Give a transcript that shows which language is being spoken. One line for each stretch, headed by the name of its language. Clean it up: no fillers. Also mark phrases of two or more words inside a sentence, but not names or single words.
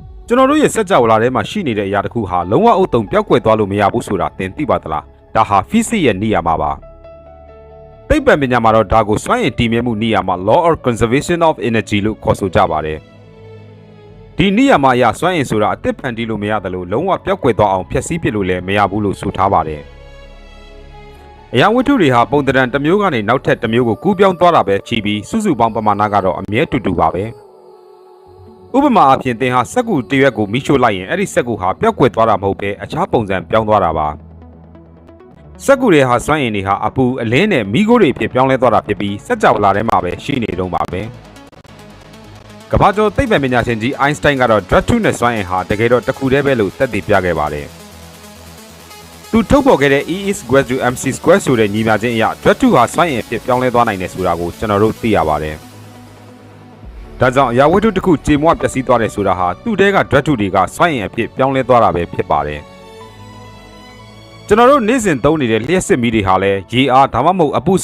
Burmese: ကျွန်တော်တို့ရဲ့စက်ကြဝဠာထဲမှာရှိနေတဲ့အရာတစ်ခုဟာလုံးဝအုတ်တုံပြောက်ကွယ်သွားလို့မရဘူးဆိုတာသင်သိပါသလားဒါဟာ physics ရဲ့နေရာမှာပါသိပ္ပံပညာမှာတော့ဒါကိုစွမ်းအင်တည်မြဲမှုနေရာမှာ
English: law of conservation of energy
Burmese: လို့ခေါ်ဆိုကြပါတယ်ဒီနေရာမှာအရာစွမ်းအင်ဆိုတာအသစ်ဖန်တီးလို့မရတယ်လို့လုံးဝပြောက်ကွယ်သွားအောင်ဖျက်ဆီးပစ်လို့လည်းမရဘူးလို့ဆိုထားပါတယ်အရာဝတ္ထုတွေဟာပုံသဏ္ဍာန်တစ်မျိုးကနေနောက်ထပ်တစ်မျိုးကိုကူးပြောင်းသွားတာပဲချီပြီးစုစုပေါင်းပမာဏကတော့အမြဲတူတူပါပဲဥပမာအဖြစ်သင်ဟာ စက္ကူတရွက်ကိုမိရှို့လိုက်ရင်အဲ့ဒီစက္ကူဟာပျောက်ကွယ်သွားတာမဟုတ်ပဲအခြားပုံစံပြောင်းသွားတာပါစက္ကူတွေဟာစွမ်းအင်တွေဟာအပူအလင်းနဲ့မီးခိုးတွေဖြစ်ပြောင်းလဲသွားတာဖြစ်ပြီးစက်ကြဝဠာထဲမှာပဲရှိနေတုန်းပါပဲကမ္ဘာကျော်သိပ္ပံပညာရှင်ကြီးအိုင်းစတိုင်းကတော့ ဓာတ်ထုနဲ့စွမ်းအင်ဟာတကယ်တော့တစ်ခုတည်းပဲလို့သက်သေပြခဲ့ပါတယ်သူထုတ်ဖော်ခဲ့တဲ့
English: E is equal to mc
Burmese: square ဆိုတဲ့ညီမျှခြင်းအရဓာတ်ထုဟာစွမ်းအင်ဖြစ်ပြောင်းလဲသွားနိုင်တယ်ဆိုတာကိုကျွန်တော်တို့သိရပါတယ်ဒါကြောင့်အရာဝတ္ထုတစ်ခုကြေမွပျက်စီးသွားတယ်ဆိုတာဟာသူ့တဲကဓာတ်ထုတွေကစွမ်းအင်အဖြစ်ပြောင်းလဲသွားတာပဲဖြစ်ပါတယ်ကျွန်တော်တို့နေ့စဉ်သုံးနေတဲ့လျှက်စစ်မီးတွေဟာလည်းရေအားဒါမှမဟုတ်အပူစွ